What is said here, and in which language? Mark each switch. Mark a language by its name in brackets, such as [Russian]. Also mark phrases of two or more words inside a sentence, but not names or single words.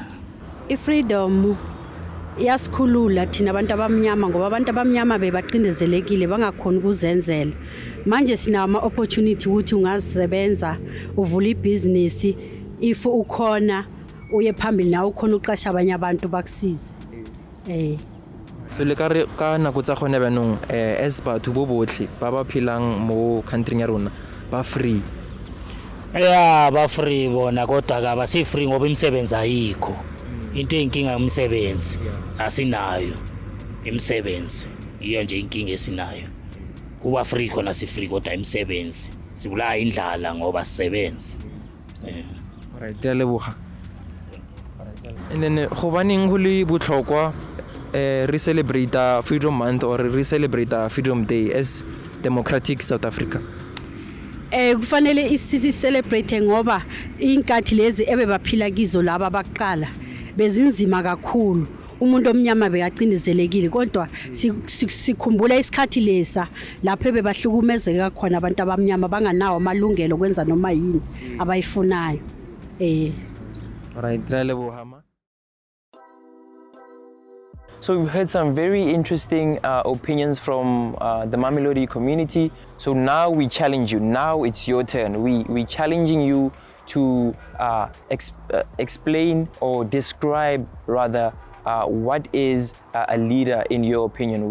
[Zulu] I-freedom iyasikhulula thina abantu abamnyama, ngoba abantu abamnyama bebacindezelekile bangakhona ukuzenzela. Manje sinama opportunity ukuthi ungazisebenza, uvula ibhizinisi, if ukhona uye phambili nawe ukhona uqasha abanye abantu bakusize. [Tswana] So le ka nako tsa gone banong as batho bo botlhe ba ba phelang mo country ya rona ba free. Ba free bona, [Zulu] kodwa ka basi free ngoba imisebenzi ayikho. Into enkinga yomsebenzi asinayo. Imisebenzi iyo nje inkinga esinayo. Kuba free khona si free, kodwa imisebenzi sibulaya indlala ngoba sisebenzi. [Tswana] Alright, ke a leboga. And then go baneng go le botlhokwa re celebrate Freedom Month or re celebrate Freedom Day as Democratic South Africa? [Zulu] Kufanele isisi celebrate ngoba inkathi lezi ebebaphila kizo laba abaqala bezinzima kakhulu. Umuntu omnyama beyacindezelekile kodwa sikhumbula isikhathi lesa lapho bebahlukumezeka khona abantu abamnyama banganawo amalungelo kwenza noma yini abayifunayo. Alright, ke a leboga ma. [English] So we've heard some very interesting opinions from the Mamelodi community. So now we challenge you. Now it's your turn. We challenging you to explain or describe rather what is a leader in your opinion.